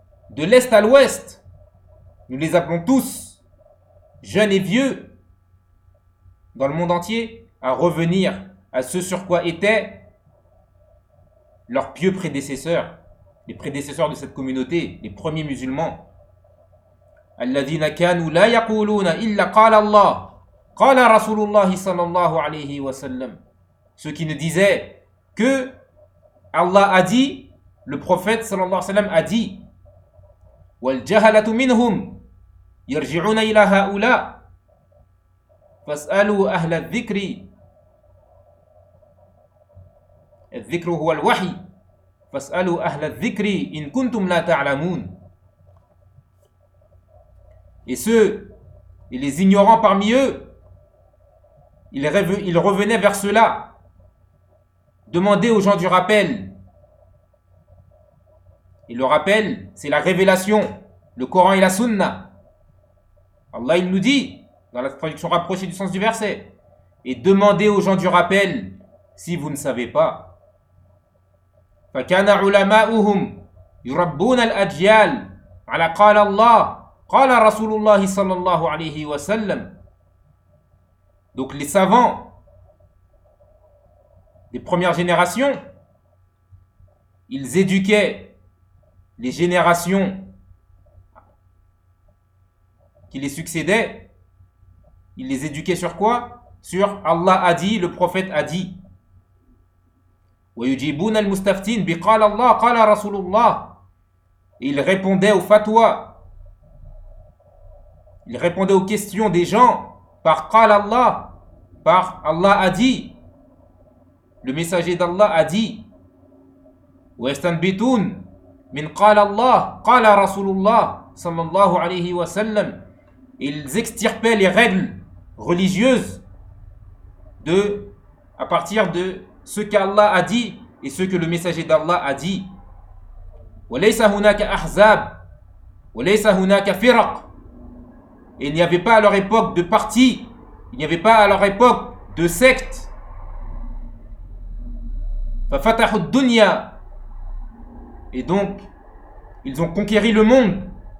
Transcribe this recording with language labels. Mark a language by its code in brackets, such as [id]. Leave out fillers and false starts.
[fr] de l'est à l'ouest, nous les appelons tous, jeunes et vieux, dans le monde entier, à revenir à ce sur quoi étaient leurs pieux prédécesseurs, les prédécesseurs de cette communauté, les premiers musulmans. [ar] الذين كانوا لا يقولون إلا قال الله قال رسول الله صلى الله عليه وسلم. [fr] Ceux qui ne disaient que Allah a dit, le prophète [ar] صلى الله عليه وسلم [fr] a dit. [ar] والجهلة منهم يرجعون إلى هؤلاء فاسألوا أهل الذكر. الذكر هو الوحي فاسألوا أهل الذكر إن كنتم لا تعلمون. [fr] Et ceux, et les ignorants parmi eux, ils revenaient vers cela. Demandez aux gens du rappel. Et le rappel, c'est la révélation, le Coran et la Sunna. Allah, il nous dit, dans la traduction rapprochée du sens du verset, et demandez aux gens du rappel si vous ne savez pas. [ar] فَكَانَ عُلَمَاؤُهُمْ يُرَبُّونَ الْأَجْيَالِ عَلَى قَالَ اللَّهِ قال رسول الله صلى الله عليه وسلم. [fr] Donc les savants des premières générations, ils éduquaient les générations qui les succédaient. Ils les éduquaient sur quoi? Sur Allah a dit, le prophète a dit. [ar] ويجيبون المستفتين بقال الله قال رسول الله. [fr] Et ils répondaient aux fatwas. Il répondait aux questions des gens par [ar] قال الله, [fr] par Allah a dit, le messager d'Allah a dit. [ar] ويستنبطون من قال الله قال رسول الله صلى الله عليه وسلم. [fr] Ils extirpaient les règles religieuses de à partir de ce qu'Allah a dit et ce que le messager d'Allah a dit. [ar] وليس هناك أحزاب وليس هناك فرق. [fr] Et il n'y avait pas à leur époque de parti, il n'y avait pas à leur époque de secte. [ar] فَفَتَحُ الدُّنْيَا. [fr] Et donc, ils ont conquéri le monde.